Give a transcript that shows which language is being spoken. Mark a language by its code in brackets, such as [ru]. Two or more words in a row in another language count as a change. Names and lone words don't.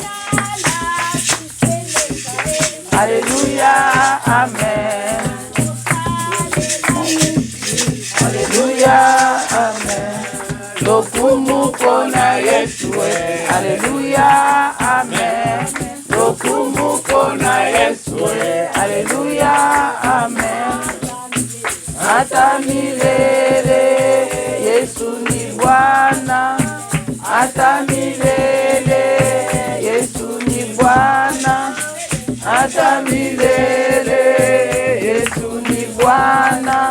[fr] Alléluia, Amen. Alléluia, Amen. [ln] Lokumu kona Yesu. [fr] Alléluia, Amen. [ln] Lokumu kona Yesu. [fr] Alléluia, Amen. [sw] Hata milele Yesu ni Bwana. Hata milele Yesu ni Bwana. Hata milele Yesu ni Bwana.